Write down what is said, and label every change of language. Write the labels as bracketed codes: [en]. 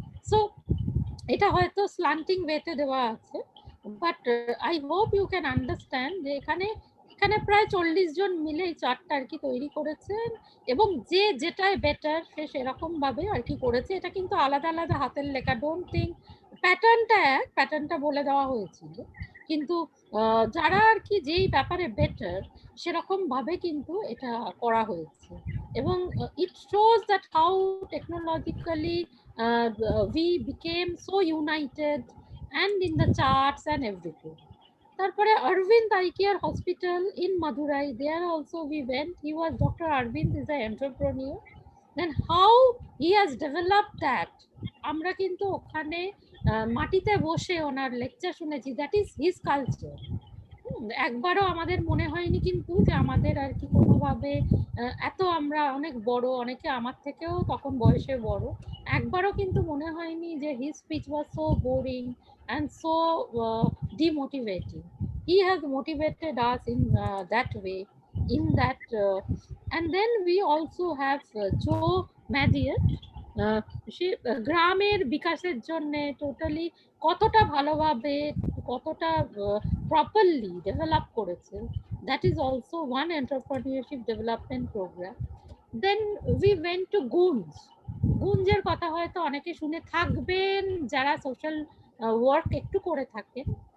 [bn] So এটা হয়তো slanting ওয়েতে দেওয়া আছে, [en] but I hope you can understand [bn] যে এখানে প্রায় 40 জন মিলে এই চার্টটা আর কি তৈরি করেছেন, এবং যে যেটাই বেটার সে সেরকম ভাবে আর কি করেছে। এটা কিন্তু আলাদা আলাদা হাতের লেখা, [en] don't think [bn] প্যাটার্নটা এক, প্যাটার্নটা বলে দেওয়া হয়েছিল, কিন্তু যারা আর কি যেই ব্যাপারে বেটার সেরকম ভাবে কিন্তু এটা করা হয়েছে। [en] এবং it shows that how technologically we became so united, and in the charts and everything. তারপরে Arvind Eye Care Hospital in Madurai, there also we went. He was Dr. Arvind is an entrepreneur. Then how he has developed that, [bn] আমরা কিন্তু ওখানে মাটিতে বসে ওনার lecture শুনেছি, [en] That is his culture. [bn] একবারও আমাদের মনে হয়নি কিন্তু যে আমাদের আর কি কোনোভাবে এত আমরা অনেক বড়, অনেকে আমার থেকেও তখন বয়সে বড়, একবারও কিন্তু মনে হয়নি যে [en] His speech was so boring and so demotivating. He has motivated us in that way, in that and then we also have Joe Madian. [bn] সে গ্রামের বিকাশের জন্য টোটালি কতটা ভালোভাবে, কতটা প্রপারলি ডেভেলপ করেছেন, [en] That is also one entrepreneurship development programme. Then we went to Goonj. [bn] গুঞ্জের কথা হয়তো অনেকে শুনে থাকবেন যারা সোশ্যাল ওয়ার্ক একটু করে থাকেন।